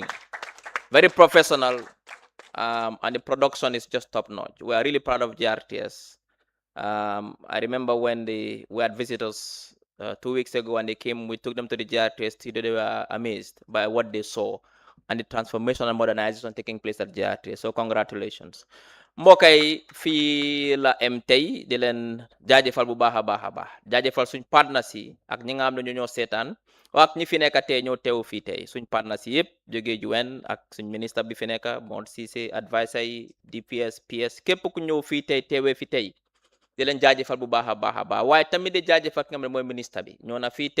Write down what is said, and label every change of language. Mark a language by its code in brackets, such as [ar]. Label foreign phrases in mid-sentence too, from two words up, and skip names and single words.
[en] Very professional, and the production is just top notch. We are really proud of GRTS. I remember when we had visitors 2 weeks ago, and they came, we took them to the GRTS studio. They were amazed by what they saw and the transformation and modernization taking place at GRTS. So congratulations. [wo] mbokk yi fii la em tey di leen jaajëfal bu baax a baax jaajëfal suñ partners yi ak ñi nga xam ne ñoo seetaan ak ñi fi nekk tey ñoo teew fii tey suñ partners yi yëpp jógee UN ak suñ ministre bi fi nekk Mor Cissé advisor yi DPS PS képp ku ñëw fii tey teewee fi tey di leen jaajëfal bu baax a baax waaye tamit di jaajëfal ki nga xam ne mooy ministre bi ñoo na fii